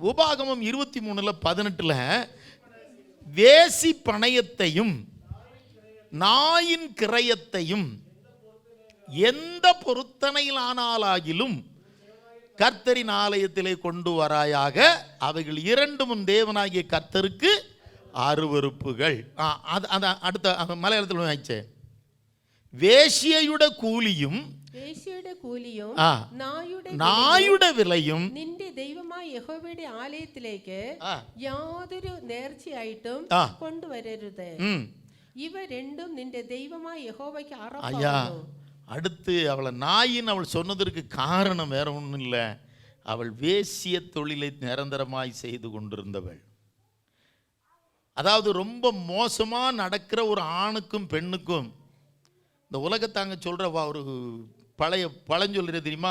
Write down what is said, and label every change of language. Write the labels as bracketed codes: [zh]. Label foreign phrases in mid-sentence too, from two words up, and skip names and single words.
[ta] உபாகமம் 23:18 வேசி பணயத்தையும் நாயின் கிரயத்தையும் எந்த பொருத்தனையில் ஆனாலாகிலும் கர்த்தரின் ஆலயத்திலே கொண்டு வராயாக, அவைகள் 2 தேவனாகிய கர்த்தருக்கு அருவருப்புகள். அடுத்த மலையாளத்தில் ஆயிடுச்சு. [ml] വേശ്യയുടെ കൂലിയും വേശ്യയുടെ കൂലിയും ആ നായുടെ വിലയും നിന്റെ ദൈവമായ യഹോവയുടെ ആലയത്തിലേക്ക് യാതൊരു നേർച്ചയായിട്ടും കൊണ്ടുവരരുത്. ഇവ രണ്ടും നിന്റെ ദൈവമായ യഹോവയ്ക്ക് അറപ്പാകുന്നു. [ta] அடுத்து அவளை நாயின்னு அவள் சொன்னதற்கு காரணம் வேற ஒன்றும் இல்லை. அவள் வேசிய தொழிலை நிரந்தரமாய் செய்து கொண்டிருந்தவள். அதாவது ரொம்ப மோசமாக நடக்கிற ஒரு ஆணுக்கும் பெண்ணுக்கும் இந்த உலகத்தாங்க சொல்கிற ஒரு பழஞ்சொல்லுறது தெரியுமா?